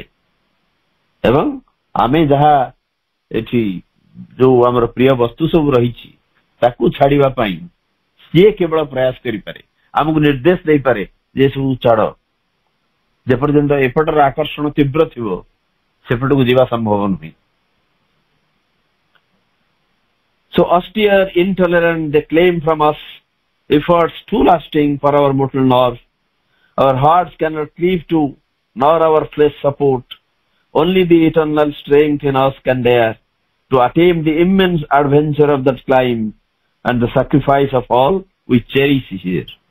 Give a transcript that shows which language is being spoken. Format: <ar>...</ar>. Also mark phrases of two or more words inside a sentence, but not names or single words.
<or>ଏବଂ ଆମେ ଯାହା ଏଠି ଯୋଉ ଆମର ପ୍ରିୟ ବସ୍ତୁ ସବୁ ରହିଛି ତାକୁ ଛାଡିବା ପାଇଁ ସିଏ କେବଳ ପ୍ରୟାସ କରିପାରେ, ଆମକୁ ନିର୍ଦ୍ଦେଶ ଦେଇପାରେ ଯେ ସବୁ ଛାଡ। ଯେପର୍ଯ୍ୟନ୍ତ ଏପଟର ଆକର୍ଷଣ ତୀବ୍ର ଥିବ ସେପଟକୁ ଯିବା ସମ୍ଭବ ନୁହେଁ।</or> <en>So austere, intolerant, they claim from us efforts too lasting for our mortal nerve. Our hearts cannot cleave to, nor our flesh support. Only the eternal strength in us can dare to attain the immense adventure of that climb, and the sacrifice of all we cherish here.</en>